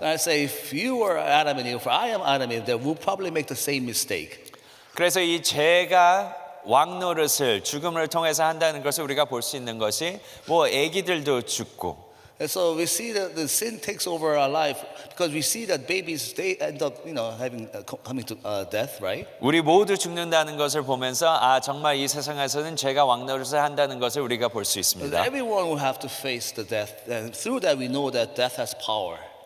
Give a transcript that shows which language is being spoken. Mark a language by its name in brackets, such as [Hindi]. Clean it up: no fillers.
[English] And I say if you were Adam and Eve, if I am Adam and Eve, then we'll probably make the same mistake. [Korean] 그래서 이 죄가 왕노릇을 죽음을 통해서 한다는 것을 우리가 볼 수 있는 것이 뭐 아기들도 죽고 [English] And so we see that the sin takes over our life because we see that babies they end up, coming to death, right? [Korean] 우리 모두 죽는다는 것을 보면서 정말 이 세상에서는 죄가 왕노릇을 한다는 것을 우리가 볼 수 [English] But [Korean] 있습니다. [English] everyone will have to face the death, and through that we know that death has power.